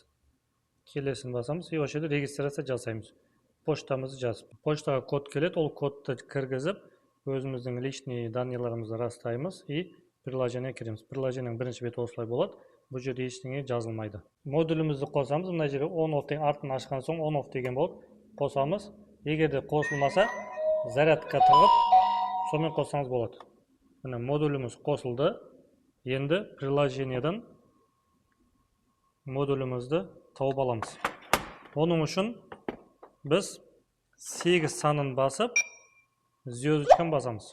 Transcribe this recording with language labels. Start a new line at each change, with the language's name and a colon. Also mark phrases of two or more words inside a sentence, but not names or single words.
Kazakh: Келесін басамыз и осы жерде регистрация жасаймыз. Поштамызды жазып. Поштаға код келеді, ол кодты кіргізіп, өзіміздің
Russian: личный данныйларымызды
Kazakh: растаймыз и приложение кіреміз. Приложениенің бірінші беті осылай болады. Бұл жерде ештеңе жазылмайды. Модулімізді қосамыз. Мына жерде on-off деген артын ашқан соң on-off деген болып қосамыз. Егер де қосылмаса, зарядқа тығып, сонымен қоссаңыз болады. Мына модуліміз қосылды. Енді приложениеден модулімізді тауып аламыз. Оның үшін біз 8 санын басып, звездочканы басамыз.